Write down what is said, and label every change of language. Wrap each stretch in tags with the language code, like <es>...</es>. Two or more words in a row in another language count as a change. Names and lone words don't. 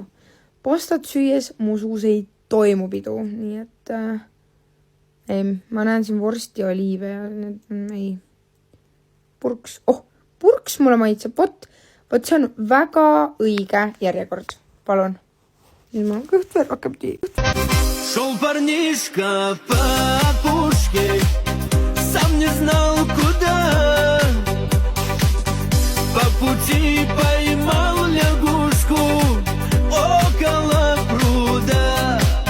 <et>Pastat süües mu suus ei toimu pidu, nii et ma näen siin vorsti ja oliive ja ei. Purks. Purks mulle maitseb. Vot see on väga õige järjekord. Palun. Nüüd ma kõht veel hakkab</et> <ru>Шел парнишка по опушке, сам не знал куда. По пути поймал лягушку около пруда.</ru>